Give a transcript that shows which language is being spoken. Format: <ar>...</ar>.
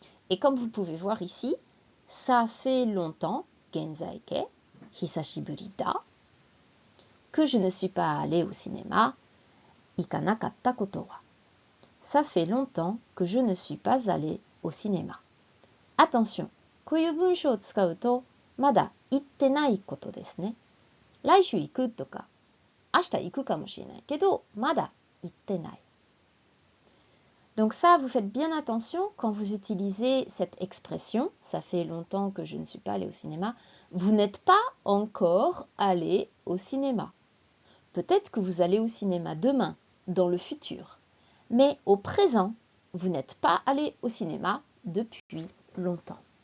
<fr>Et comme vous pouvez voir ici, ça fait longtemps,</fr> <ja>genzaike, hisashiburi da,</ja> <fr>que je ne suis pas allée au cinéma,</fr> <ja>ikanakatta koto wa.</ja> <fr>Ça fait longtemps que je ne suis pas allée au cinéma. Attention,</fr> <ja>こういう文章を使うと、まだ行ってないことですね。来週行くとか、明日行くかもしれないけど、まだ行ってない。</ja> <fr>Donc ça, vous faites bien attention quand vous utilisez cette expression, ça fait longtemps que je ne suis pas allée au cinéma, vous n'êtes pas encore allé au cinéma. Peut-être que vous allez au cinéma demain, dans le futur. Mais au présent, vous n'êtes pas allé au cinéma depuis longtemps.</fr>